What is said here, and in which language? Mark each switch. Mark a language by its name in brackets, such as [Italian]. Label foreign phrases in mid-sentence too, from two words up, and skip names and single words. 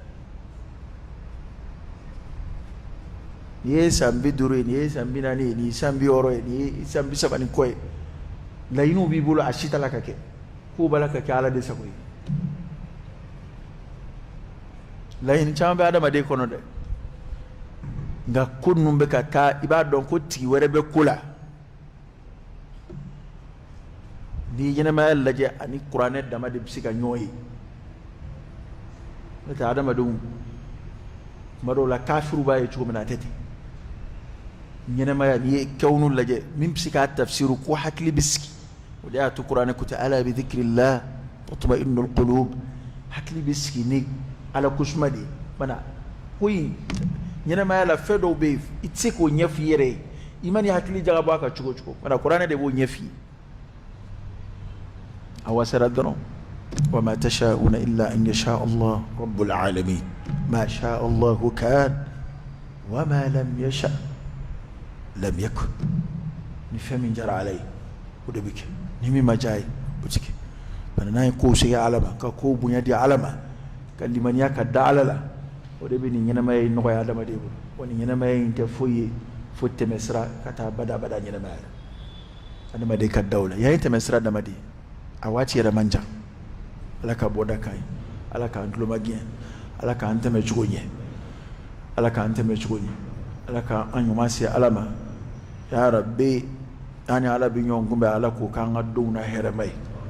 [Bambara] nin ye san 50 ye nin ye san 40 ye nin ye san 60 ye nin ye san 30 ni kɔ ye laɲiniw b'i bolo a si t'a la ka kɛ kow b'a la ka kɛ ala de sago ye laɲini caman bɛ adamaden kɔnɔ dɛ nka ko ninnu bɛ ka taa i b'a dɔn ko tigi wɛrɛ bɛ ko la n'i ye ɲɛnamaya lajɛ ani kuranɛ dama de bɛ se ka ɲɔgɔn ye n'o tɛ adamadenw tuma dɔw la kafiru b'a ye cogo min na a tɛ ten ɲɛnamaya n'i ye kɛwnu lajɛ min bɛ se k'a tafsiru ko hakili bɛ sigi o de y'a to kuranɛ ko tɛ [Arabic] ألا بذكر الله تطمئن القلوب [Bambara] hakili bɛ sigi ni ala kusuma de ye bana ko in ɲɛnamaya la fɛn dɔw bɛ yen i tɛ se k'o ɲɛf'i yɛrɛ ye i ma ni hakili jagabɔ a kan cogo cogo bana kuranɛ de b'o ɲɛf'i ye a wasara dɔrɔn [Arabic] وما تشاءون إلا أن يشاء الله رب العالمين ما شاء الله كان وما لم يشأ لم يكن [Bambara] ni fɛn min jara ala ye o de bɛ kɛ ni min ma diya ye o tɛ kɛ bana n'an ye kow segin ala ma ka kow bonya di ala ma ka limaniya ka da ala la o de bɛ nin ɲɛnamaya in nɔgɔya adamaden bolo wa nin ɲɛnamaya in tɛ foyi ye fo tɛmɛ sira ka taa bada ɲɛnamaya la adamaden ka da o la yan ye tɛmɛ sira adamaden a waati yɛrɛ man jan ala ka bɔda kan ye ala k'an tuloma gɛn ala k'an tɛmɛ cogo ɲɛ ala k'an tɛmɛ cogo ɲɛ ala k'an ɲuman se ala ma [Arabic] يا ربي [Bambara] an ni ala bɛ ɲɔgɔn kunbɛn ala k'o k'an ka denw na hɛrɛma ye